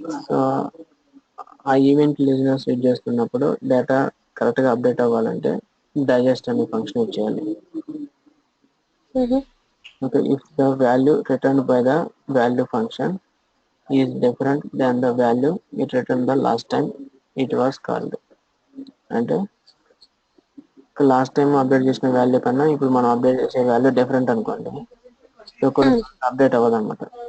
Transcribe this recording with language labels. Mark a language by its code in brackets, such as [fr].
[en] So ఆ event listeners use చేస్తున్నప్పుడు data కరెక్ట్గా అప్డేట్ అవ్వాలంటే డైజెస్ట్ అనే ఫంక్షన్ యూజ్ చేయాలి. Okay, if the value returned by the value function is different than the value it returned the last time it was called. [te] అంటే last time update చేసిన value కన్నా ఇప్పుడు మనం update చేసే value different అనుకోండి, so కొన్ని update అవ్వదు అనమాట.